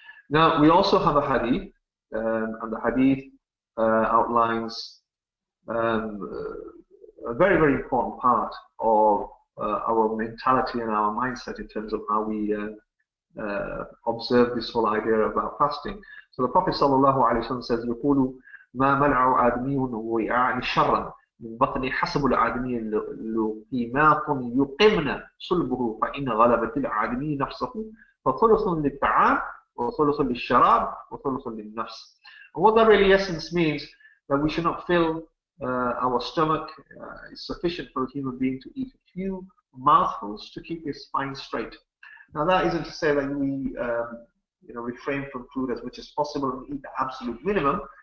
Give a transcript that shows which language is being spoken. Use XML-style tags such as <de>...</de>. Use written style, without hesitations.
<en>Now, we also have a hadith, and the hadith outlines a very, very important part of our mentality and our mindset in terms of how we observe this whole idea about fasting. So the Prophet ﷺ says,</en> <ar>يقول ما منع آدمي وعاء شرا من بطن حسب الآدمي لقيمات يقمن صلبه فإن غلبة الآدمي نفسه فثلث للطعام وثلث للشراب وثلث للنفس.</ar> <en>And what that really essence means that we should not fill our stomach. It's sufficient for a human being to eat a few mouthfuls to keep his spine straight. Now that isn't to say that we refrain from food as much as possible and eat the absolute minimum.</en>